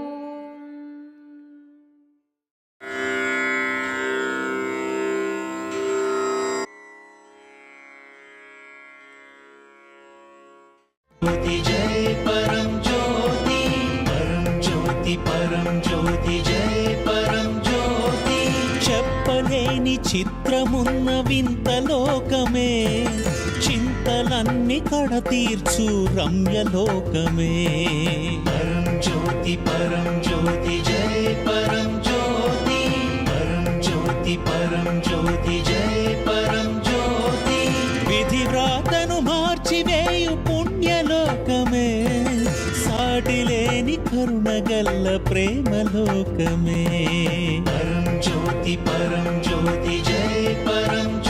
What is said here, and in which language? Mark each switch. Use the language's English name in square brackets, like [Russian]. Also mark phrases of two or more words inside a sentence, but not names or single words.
[Sanskrit] जय परम ज्योति परम ज्योति जय परम ज्योति [Telugu] చెప్పలేని చిత్రమున్న వింత లోకమే చింతలన్నీ కడతీర్చు రమ్యలోకమే [Sanskrit] పరం జ్యోతి జయ పరం జ్యోతి జయ పరం జ్యోతి [Telugu] విధి వ్రాతను మార్చివేయు పుణ్యలోకమే సాటిలేని కరుణగల్ల ప్రేమలోకమే [Sanskrit] పరం జ్యోతి జయ పరం